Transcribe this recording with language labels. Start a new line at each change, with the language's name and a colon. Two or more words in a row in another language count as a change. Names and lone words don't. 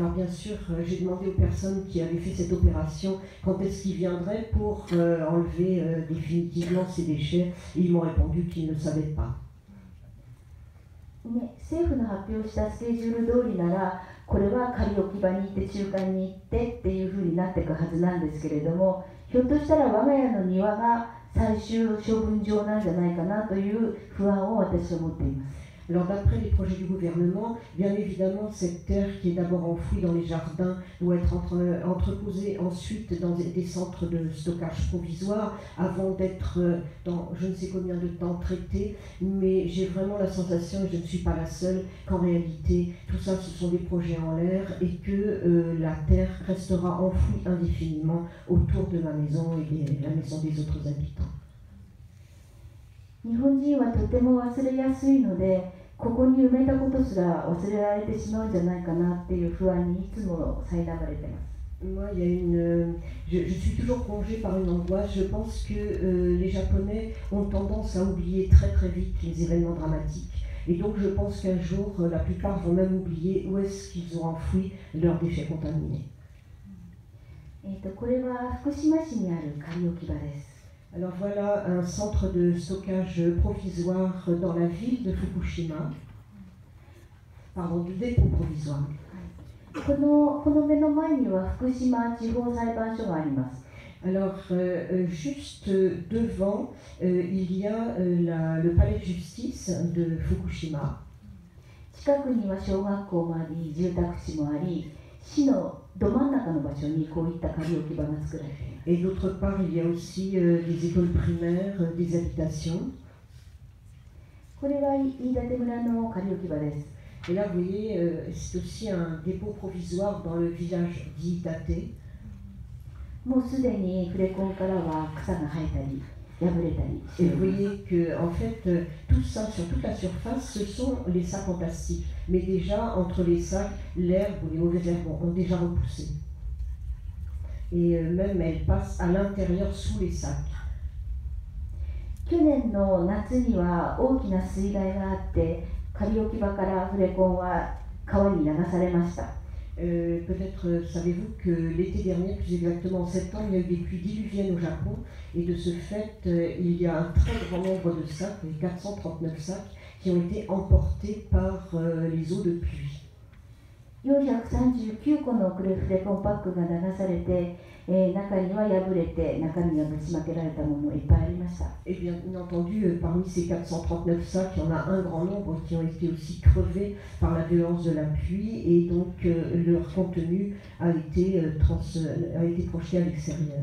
French: Alors bien sûr, j'ai demandé aux personnes qui avaient fait cette opération quand est-ce qu'ils viendraient pour enlever définitivement ces déchets. Et ils m'ont répondu qu'ils ne savaient pas.
Japanese: ね、政府の発表したスケジュール通りなら、これは仮置き場に行って中間に行ってっていうふうになっていくはずなんですけれども、ひょっとしたら我が家の庭が最終処分場なんじゃないかなという不安を私は持っています。
French: Alors d'après les projets du gouvernement, bien évidemment, cette terre qui est d'abord enfouie dans les jardins doit être entreposée ensuite dans des centres de stockage provisoires avant d'être dans je ne sais combien de temps traitée. Mais j'ai vraiment la sensation, et je ne suis pas la seule, qu'en réalité, tout ça, ce sont des projets en l'air et que la terre restera enfouie indéfiniment autour de ma maison et de la maison des autres habitants.
Japanese: 日本人はとても忘れやすいので、ここに埋めたことすら忘れられてしまうんじゃないかなっていう不安にいつも苛まれてます。
French: Moi, je suis toujours plongée par une angoisse. Je pense que les Japonais ont tendance à oublier très très vite les événements dramatiques. Et donc je pense qu'un jour, la plupart vont même oublier où est-ce qu'ils ont enfoui leurs déchets contaminés.
Japanese: これは福島市にある仮置き場です。
French: Alors voilà un centre de stockage provisoire dans la ville de Fukushima. Pardon, du dépôt provisoire.
Japanese: この目の前には福島地方裁判所があります。
French: Alors, juste devant, il y a le palais de justice de Fukushima.
Japanese: 近くには小学校もあり、住宅地もあり、市のど真ん中の場所にこういった仮置き場が作られています。
French: Et d'autre part, il y a aussi des écoles primaires, des habitations.
Japanese: これは飯舘村の仮置き場です。
French: Et là, vous voyez, c'est aussi un dépôt provisoire dans le village d'Iitate.
Japanese: もうすでにフレコンからは草が生えたり、破れたりしています。
French: Et vous voyez que, en fait, tout ça, sur toute la surface, ce sont les sacs en plastique. Mais déjà, entre les sacs, l'herbe ou les mauvaises herbes ont déjà repoussé. Et même, elles passent à l'intérieur sous les sacs.
Japanese: 去年の夏には大きな水害があって、仮置き場からフレコンは川に流されました。
French: Peut-être savez-vous que l'été dernier, plus exactement en septembre, il y a eu des pluies diluviennes au Japon et de ce fait, il y a un très grand nombre de sacs, 439 sacs, qui ont été emportés par les eaux de pluie.
Japanese: 439 個のフレコンパックが流されて、中には破れて中身がぶちまけられたものいっぱいありました。
French: Et bien entendu, parmi ces 439 sacs, il y en a un grand nombre qui ont été aussi crevés par la violence de la pluie et donc leur contenu a été projeté à l'extérieur.